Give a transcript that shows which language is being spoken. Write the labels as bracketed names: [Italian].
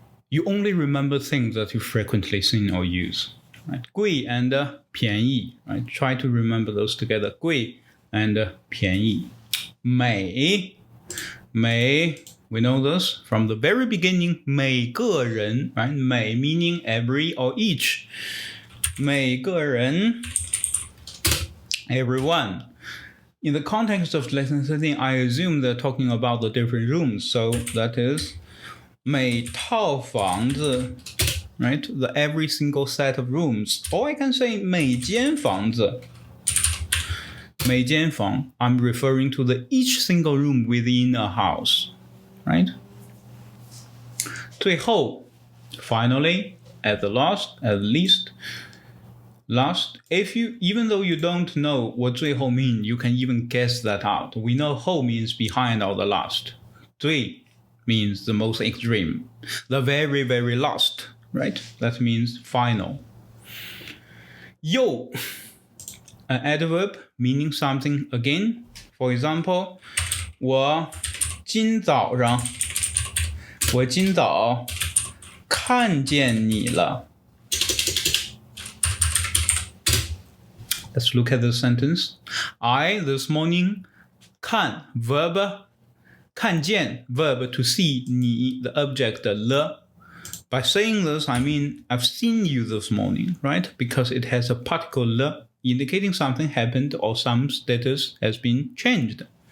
[English] You only remember things that you frequently see or use. Right? 贵 and 便宜.Right? Try to remember those together. 贵 and 便宜.美 we know this from the very beginning. 每个人 right? 每 meaning every or each. 每个人 everyone. In the context of lesson 13, I assume they're talking about the different rooms. So that is [Chinese] 每套房子 [English] right? The every single set of rooms. Or I can say [Chinese] 每间房子. [English] 每间房 I'm referring to the each single room within a house. Right? 最后 finally, at least, even though you don't know what 最后 means, you can even guess that out. We know 后 means behind or the last. 最 means the most extreme. The very, very last, right? That means final. 又 an adverb meaning something again. [Chinese] For example, 我今早看见你了. [English] Let's look at the sentence. I this morning 看 verb 看见 verb to see 你 the object 了 By saying this, I mean I've seen you this morning, right? Because it has a particle le, indicating something happened or some status has been changed.